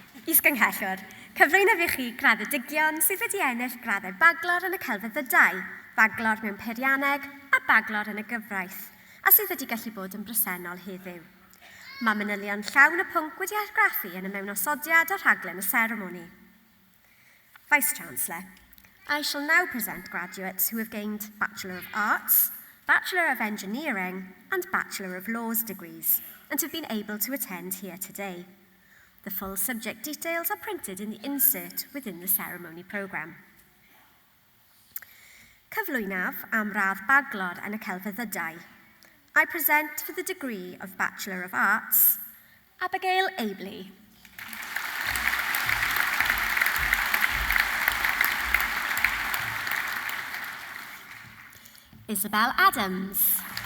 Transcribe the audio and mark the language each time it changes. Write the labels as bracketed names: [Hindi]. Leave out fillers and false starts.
[Welsh] Is-gynghellwr, cyflwynaf i chi graddedigion sydd wedi ennill graddau baglor yn y celfyddydau, baglor mewn peirianneg a baglor yn y gyfraith, a sydd wedi gallu bod yn bresennol heddiw. Mae manylion llawn y pwnc wedi argraffu yn y mewnwsodiad o rhaglen y seremoni. [English] Vice-Chancellor, I shall now present graduates who have gained Bachelor of Arts, Bachelor of Engineering and Bachelor of Laws degrees and have been able to attend here today. The full subject details are printed in the insert within the ceremony programme. [Welsh] Cyflwynaf am radd baglor yn y celfyddydau. [English] I present for the degree of Bachelor of Arts, Abigail Abley. Isabel Adams.